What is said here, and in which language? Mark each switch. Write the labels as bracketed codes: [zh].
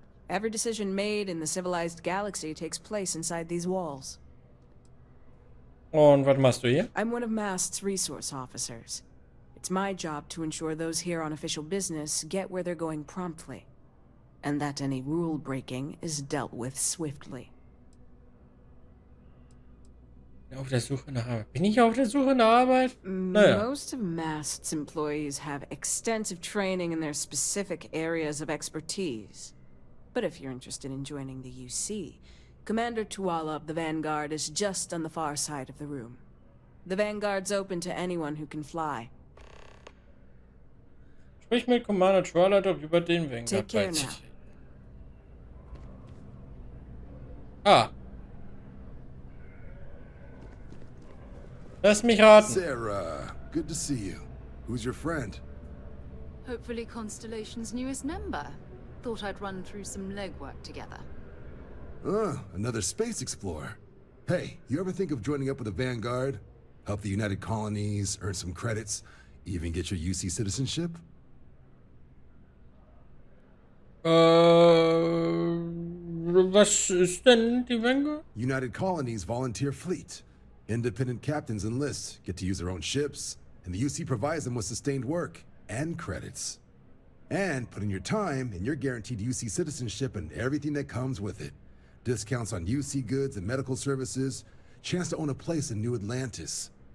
[en] Every decision made in the civilized galaxy takes place inside these walls. [de] Und was machst du hier? [en] I'm one of Mast's resource officers. It's my job to ensure those here on official business get where they're going promptly, and that any rule breaking is dealt with swiftly. [de] Auf der Suche nach Arbeit. Bin ich auf der Suche nach Arbeit? Naja. [en] Most of Mast's employees have extensive training in their specific areas of expertise. But if you're interested in joining the UC, Commander Tuala of the Vanguard is just on the far side of the room. The Vanguard's open to anyone who can fly. [de] Sprich mit Commander Tuala doch über den Vanguard. [en] Take care now. Ah. [de] Lass mich raten. [en] Sarah, good to see you. Who's your friend? Hopefully Constellation's newest member. Thought I'd run through some legwork together. Another space explorer. Hey, you ever think of joining up with the Vanguard? Help the United Colonies, earn some credits, even get your UC citizenship? [de] Was ist denn die Vanguard? [en] United Colonies volunteer fleet. Independent captains enlist, get to use their own ships, and the UC provides them with sustained work and credits. And put in your time, and you're guaranteed UC citizenship and everything that comes with it. Discounts on UC goods and medical services, chance to own a place in New Atlantis.